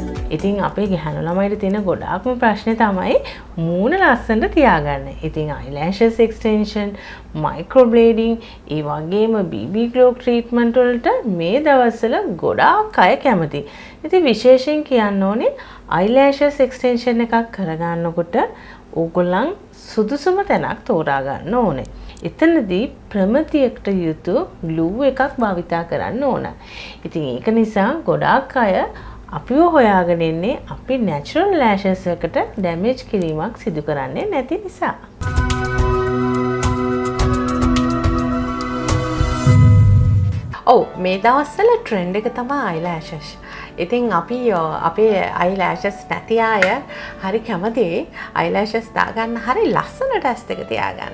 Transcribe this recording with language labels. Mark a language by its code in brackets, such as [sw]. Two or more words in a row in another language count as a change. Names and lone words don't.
[si] ඉතින් අපේ ගැහැණු ළමයිට තියෙන ගොඩාක්ම ප්‍රශ්නේ තමයි මූණ ලස්සනට තියාගන්න. [en] ඉතින් eyelashes extension, microblading, [si] ඒ වගේම [en] BB glow treatment [si] වලට මේ දවස්වල ගොඩාක් අය කැමති. ඉතින් විශේෂයෙන් කියන්න ඕනේ [en] eyelashes extension [si] එකක් කරගන්නකොට ඕගොල්ලන් සුදුසුම තැනක් තෝරා ගන්න ඕනේ. එතනදී ප්‍රමිතියකට යුතු glue එකක් භාවිතා කරන්න ඕන. ඉතින් ඒක නිසා ගොඩාක් අය අපිව හොයාගෙන ඉන්නේ අපි [en] natural lashes [si] එකට damage කිරීමක් සිදු කරන්නේ නැති නිසා. ඔව් මේ දවස්වල trend එක තමයි eyelashes. ඉතින් අපි අපේ eyelashes නැති අය හරි කැමති eyelashes දාගන්න හරි ලස්සනට ඇස් දෙක තියාගන්න.